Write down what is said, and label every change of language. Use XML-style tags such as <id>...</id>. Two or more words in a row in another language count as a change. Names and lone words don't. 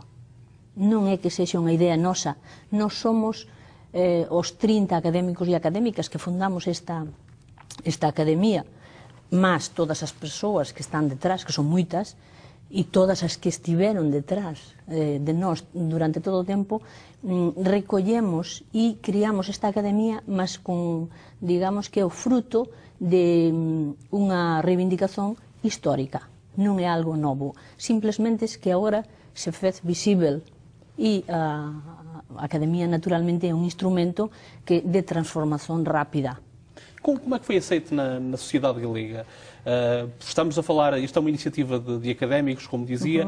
<gl>Non é que sexa unha idea nosa. Nós somos os 30 académicos e académicas que fundamos esta academia, mas todas as persoas que están detrás, que son moitas, e todas as que estiveron detrás de nós durante todo o tempo, recollemos e criamos esta academia, mas con, digamos, que é o fruto de unha reivindicación histórica. Non é algo novo, simplesmente é que agora se fez visível e a Academia naturalmente é un instrumento de transformación rápida.</gl> <pt>Como é que foi aceito na sociedade galega? Estamos a falar, isto é uma iniciativa de académicos, como dizia.</pt>